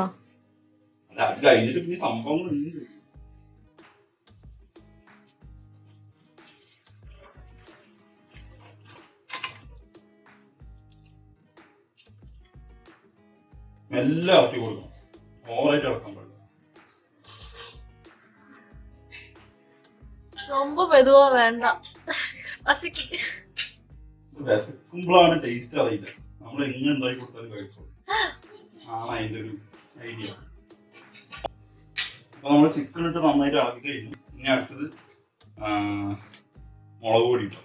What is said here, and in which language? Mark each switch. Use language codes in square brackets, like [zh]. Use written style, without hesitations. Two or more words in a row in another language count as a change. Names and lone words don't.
[ml] അല്ല, അത് കഴിഞ്ഞിട്ട് പിന്നെ സംഭവങ്ങളുണ്ട്. മെല്ലെ ഇറക്കി കൊടുക്കണം, ഓവറായിട്ട് ഇറക്കാൻ പാടില്ല. [ta] ரொம்ப மெதுவா வேண்டாம், [ml] വിശക്കുമ്പോഴാണ് ടേസ്റ്റ് അറിയില്ല, നമ്മൾ എങ്ങനെ ഉണ്ടാക്കി കൊടുത്താലും കഴിക്കും, ആണ് അതിന്റെ ഒരു ഐഡിയ. അപ്പൊ നമ്മൾ ചിക്കൻ ഇട്ട് നന്നായിട്ട് ഇളക്കി കഴിഞ്ഞു. ഇനി അടുത്തത് മുളക് പൊടി ഇട്ടോ.